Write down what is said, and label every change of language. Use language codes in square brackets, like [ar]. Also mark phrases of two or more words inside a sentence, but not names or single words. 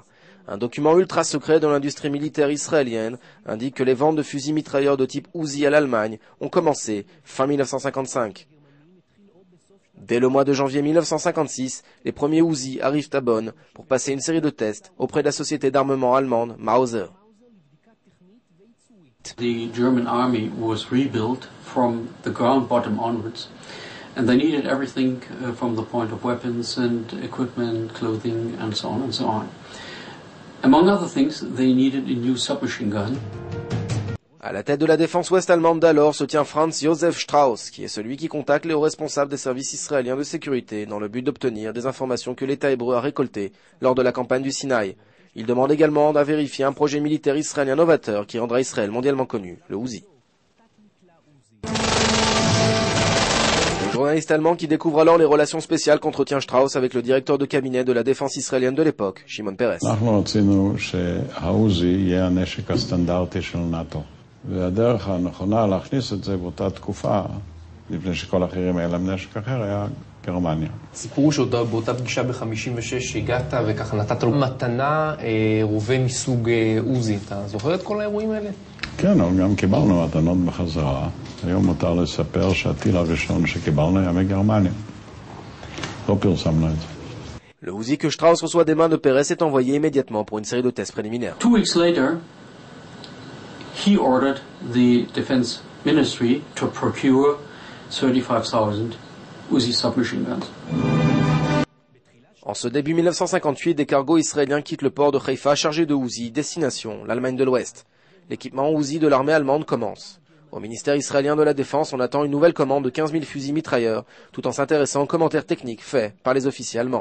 [fr] Un document ultra secret de l'industrie militaire israélienne indique que les ventes de fusils mitrailleurs de type Uzi à l'Allemagne ont commencé fin 1955. Dès le mois de janvier 1956, les premiers Uzi arrivent à Bonn pour passer une série de tests auprès de la société d'armement allemande Mauser. [en] The German army was rebuilt from the ground bottom onwards, and they needed everything from the point of weapons and equipment, clothing, and so on and so on. Among other things, they needed a new submachine gun. [fr] À la tête de la défense ouest-allemande d'alors se tient Franz Josef Strauss, qui est celui qui contacte les hauts responsables des services israéliens de sécurité dans le but d'obtenir des informations que l'État hébreu a récoltées lors de la campagne du Sinaï. Il demande également à vérifier un projet militaire israélien novateur qui rendra Israël mondialement connu, le Uzi. Le journaliste allemand qui découvre alors les relations spéciales qu'entretient Strauss avec le directeur de cabinet de la défense israélienne de l'époque, Shimon Peres. [he] והדרך הנכונה להכניס את זה באותה תקופה, לפני שכל האחרים היה להם נשק אחר, היה גרמניה. סיפרו שבאותה פגישה ב-56 שהגעת וככה נתת לו מתנה רובה מסוג עוזי. אתה זוכר את כל האירועים האלה? כן, אבל גם קיבלנו מתנות בחזרה. היום מותר לספר שהטיל הראשון שקיבלנו היה מגרמניה. לא פרסמנו את זה. [fr] Le Uzi que Strauss reçoit des mains de Peres est envoyé immédiatement pour une série de tests préliminaires. [en] 2 weeks later, he ordered the Defense Ministry to procure 35,000 Uzi submachine guns. [fr] En ce début 1958, des cargos israéliens quittent le port de Haïfa chargés de Uzi, destination l'Allemagne de l'Ouest. L'équipement Uzi de l'armée allemande commence. Au ministère israélien de la Défense, on attend une nouvelle commande de 15 000 fusils mitrailleurs, tout en s'intéressant aux commentaires techniques faits par les officiers allemands.